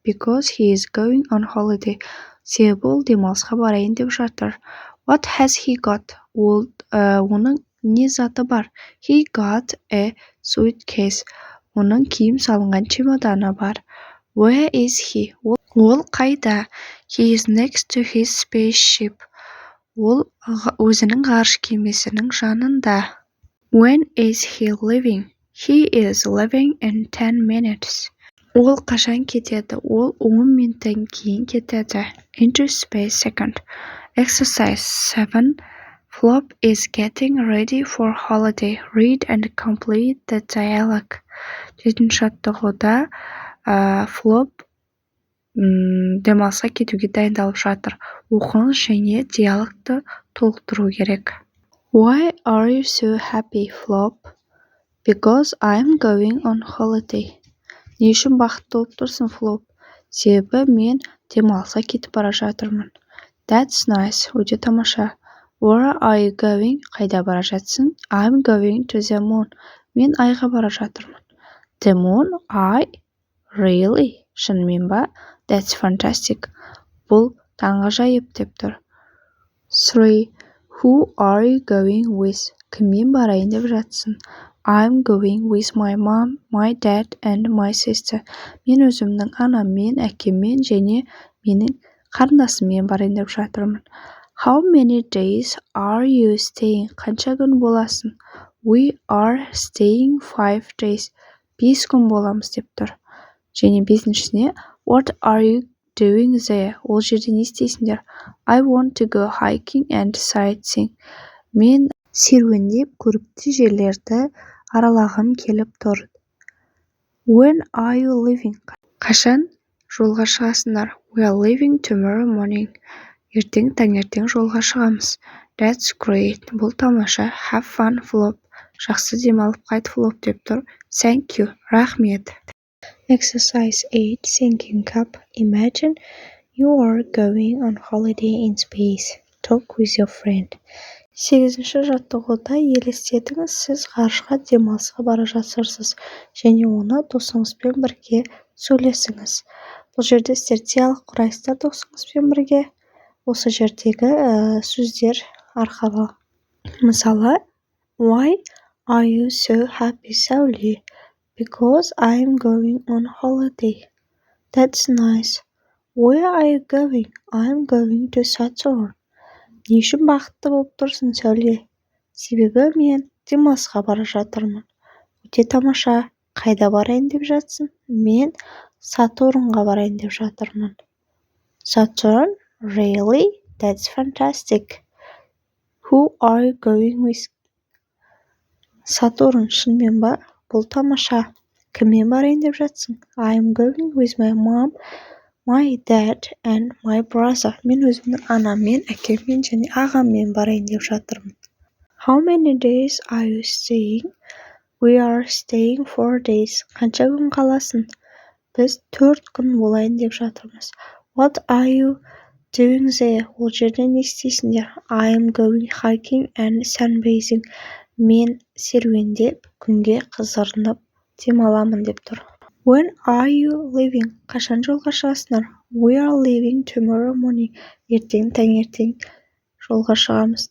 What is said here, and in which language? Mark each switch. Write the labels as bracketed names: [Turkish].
[English] Because he is going on holiday. [Kazakh] Себебі ол демалысқа барайын деп жатыр. [English] What has he got? Оның не заты бар? He got a suitcase. [Kazakh] Оның киім салынған чемоданы бар. [English] Where is he? Ол қайда? He is next to his spaceship. [Kazakh] Ол өзінің ғарыш кемесінің жанында. [English] When is he leaving? He is leaving in 10 minutes. [Kazakh] Ол қашан кетеді? Ол 10 минуттан кейін кетеді. [English] Into space second. Exercise 7. Flop is getting ready for holiday. Read and complete the dialogue. 7. [Kazakh] жаттығуда Flop демалысқа кетуге дайындалып жатыр. Оқыңыз және диалогты толықтыру керек. [English] Why are you so happy, Flop? Because I'm going on holiday. [Kazakh] Не үшін бақытты болып тұрсың, Flop? Себебі мен демалысқа кетіп бара жатырмын. [English] That's nice. Өте тамаша. Where are you going? Қайда бара жатсың? I'm going to the moon. Мен айға бара жатырмын. The moon? I? Really? Шынымен ба? [Kazakh] That's fantastic. Бұл таңғажайып деп тұр. 3. [English] Who are you going with? [Kazakh] Кіммен барайын деп жатсың? [English] I'm going with my mom, my dad and my sister. [Kazakh] Мен өзімнің анаммен, әкеммен және менің қарындасыммен барайын деп жатырмын. [English] How many days are you staying? Қанша күн боласың? We are staying 5 days. [Kazakh] 5 күн боламыз деп тұр. [English] Және 5-шісіне What are you doing there? [Kazakh] Ол жерде не істейсіңдер? [English] I want to go hiking and sightseeing. [Kazakh] Мен серуендеп көрікті жерлерді аралағым келіп тұр. [English] When are you leaving? [Kazakh] Қашан жолға шығасыңдар? [English] We are leaving tomorrow morning. [Kazakh] Ертең таңертең жолға шығамыз. [English] That's great. Бұл тамаша. Have fun, Flop. [Kazakh] Жақсы демалып қайт, Flop деп тұр. [English] Thank you. Рахмет. Exercise 8. Thinking up. Imagine you are going on holiday in space. Talk with your friend. [Kazakh] 8-ші жаттығуда елестетіңіз, сіз ғарышқа демалысқа бара жатырсыз және оны досыңызбен бірге сөйлесіңіз. Бұл жерде сіздер диалог құрайсыздар досыңызбен бірге. осы жердегі сөздер арқылы. [English] Мысалы, Why are you so happy, Сәуле? Because I'm going on holiday. That's nice. Where are you going? I'm going to Saturn. [Kazakh] Не үшін бақытты болып тұрсың, Сәуле? Себебі мен демалысқа бара жатырмын. Өте тамаша. Қайда барайын деп жатсың? Мен Сатурнға барайын деп жатырмын. [English] Saturn? Really? That's fantastic. Who are you going with? Сатурн, шынымен ба? Бұл тамаша. [Kazakh] Кіммен барайын деп жатсың? [English] I'm going with my mom, my dad and my brother. [Kazakh] Мен өзімнің анаммен, әкеммен және ағаммен барайын деп жатырмын. [English] How many days are you staying? We are staying 4 days. Қанша күн қаласың? [Kazakh] Біз 4 күн болайын деп жатырмыз. [English] What are you doing there? [Kazakh] Ол жерде не істейсіңдер? [English] I am going hiking and sunbathing. [Kazakh] Мен серуендеп, күнге қызарынып демаламын деп тұр. [English] When are you leaving? [Kazakh] Қашан жолға шығасыңдар? [English] We are leaving tomorrow morning. [Kazakh] Ертең таңертең жолға шығамыз.